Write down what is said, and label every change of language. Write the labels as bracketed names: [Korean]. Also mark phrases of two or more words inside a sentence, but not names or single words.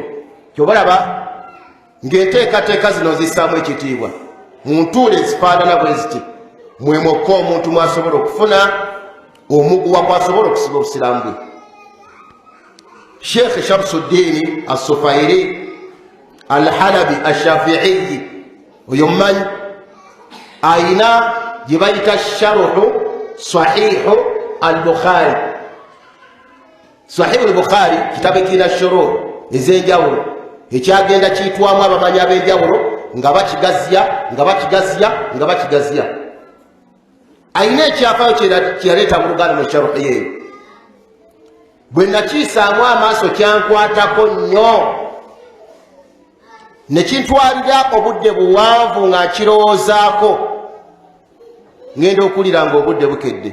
[Ganda] kyobalaba ng'enteekateeka zino zissaamu ekitiibwa mu ntuula ezifaanana bwe ziti mwemokka omuntu mwasobola okufuna omuguwa kwasobola okusiba obusiraamu bwe. Shlk Shamsuddin As-Sufairi Al-Halabi Ash-Shafi'i oyo mumanyi ayina gye bayita sharuhu sahihu al-Bukhari. sahihu al-Bukhari kitabo ekirina shuruh ez'enjawulo ekyagenda kiyitwamu abamanyi ab'enjawulo nga bakigaziya nga bakigaziya nga bakigaziya. ayina ekyafaayo kyeyaleeta mu luganda mu sharuhi yeyo. bwe nakiisaamu amaaso kyankwatako nnyo ne kintwalira obudde buwanvu nga nkirowoozaako, ngenda okulira nga obudde bukedde.